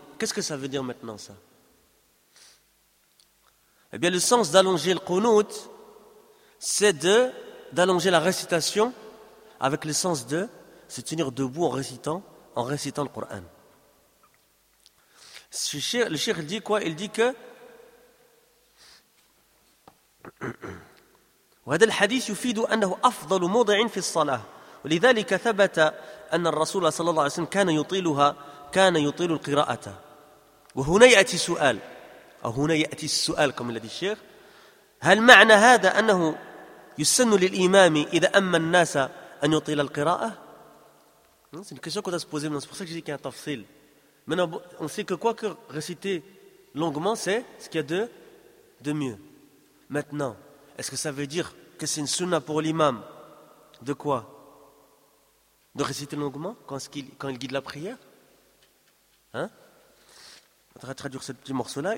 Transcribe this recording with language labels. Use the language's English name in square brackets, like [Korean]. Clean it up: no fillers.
[French] Qu'est-ce que ça veut dire maintenant ça? Et bien le sens d'allonger le qunut, c'est d'allonger la récitation avec le sens de se tenir debout en récitant le Coran. Le cheikh dit quoi? Il dit que [Arabic] وهذا الحديث يفيد أنه أفضل موضع في الصلاة ولذلك ثبت أن الرسول صلى الله عليه وسلم كان يطيل القراءة. وهنا يأتي سؤال أو هنا يأتي السؤال كما الذي الشيخ هل معنى هذا أنه يسن للإمام إذا أما الناس أن يطيل القراءة؟ [French] C'est une question qu'on doit se poser, c'est pour ça que je dis qu'il y a un tafsil. Maintenant, on sait que quoi que réciter longuement, c'est ce qu'il y a de mieux. Maintenant, est-ce que ça veut dire que c'est une sunna pour l'imam de quoi? De réciter longuement quand il guide la prière? On va traduire ce petit morceau-là.